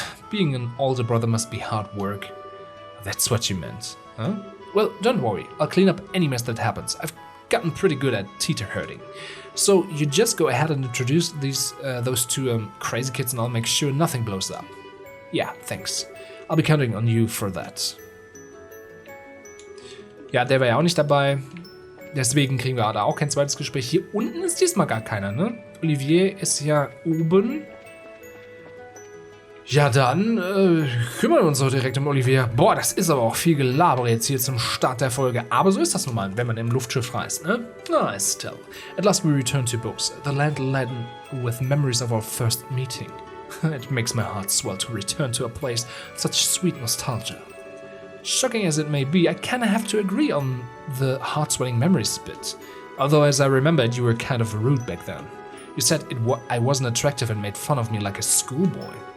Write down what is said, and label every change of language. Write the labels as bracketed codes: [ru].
[en] Being an older brother must be hard work. That's what you meant, huh? Well, don't worry. I'll clean up any mess that happens. I've gotten pretty good at Tita herding. So you just go ahead and introduce those two crazy kids and I'll make sure nothing blows up. Yeah, thanks. I'll be counting on you for that. [de] Ja, der war ja auch nicht dabei. Deswegen kriegen wir da auch kein zweites Gespräch. Hier unten ist diesmal gar keiner, ne? Olivier ist ja oben. Ja, dann kümmern wir uns doch direkt um Olivier. Boah, das ist aber auch viel Gelaber jetzt hier zum Start der Folge. Aber so ist das nun mal, wenn man im Luftschiff reist, ne? [en] Ah, still. At last we return to Bose, the land laden with memories of our first meeting. It makes my heart swell to return to a place with such sweet nostalgia. Shocking as it may be, I kinda have to agree on the heart-swelling memories bit. Although, as I remembered, you were kind of rude back then. You said I wasn't attractive and made fun of me like a schoolboy.